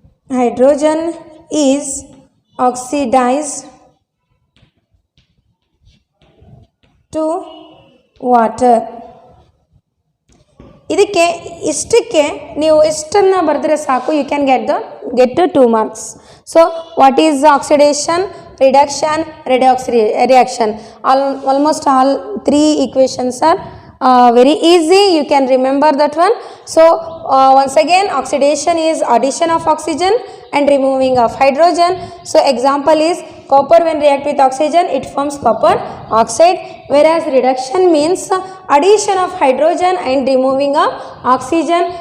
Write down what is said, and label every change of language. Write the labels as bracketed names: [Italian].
[English] hydrogen is oxidized to water. [Kannada] ಇದಕ್ಕೆ ಇಷ್ಟಕ್ಕೆ ನೀವು ಇಷ್ಟನ್ನು ಬರೆದ್ರೆ ಸಾಕು, [English] You can get 2 marks. So what is oxidation, reduction, redox reaction? Almost all 3 equations are very easy, you can remember that one. So once again, oxidation is addition of oxygen and removing of hydrogen. So example is copper, when react with oxygen it forms copper oxide, whereas reduction means addition of hydrogen and removing of oxygen.